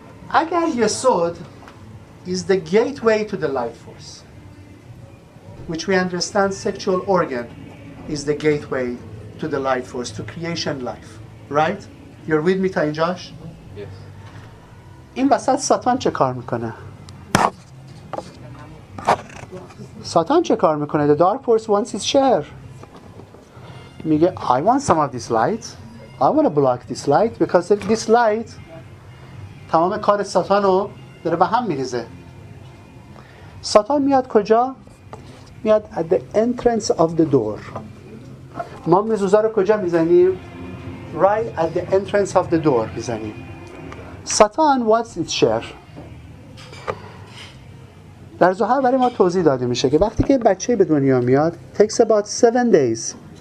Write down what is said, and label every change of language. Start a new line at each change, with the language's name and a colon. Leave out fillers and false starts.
English: اگر Yesod is the gateway to the life force, which we understand sexual organ is the gateway to the life force, to creation life. Right? You're with me
Persian: تا اینجاش؟
English: Yes.
Persian: این وسط ساتان چه کار میکنه؟ ساتان چه کار میکنه؟
English: The dark force wants its share.
Persian: میگه
English: I want some of this light. I want to block this light because this light
Persian: تمام کار ساتان رو داره به هم میریزه. ساتان میاد کجا؟ میاد
English: at the entrance of the door.
Persian: ما میزوزا رو کجا میزنیم؟
English: Right at the entrance of the door
Persian: میزنیم.
English: Satan wants its share.
Persian: در ظاهر برای ما توضیح داده میشه که وقتی که بچه به دنیا میاد
English: takes about 7 days.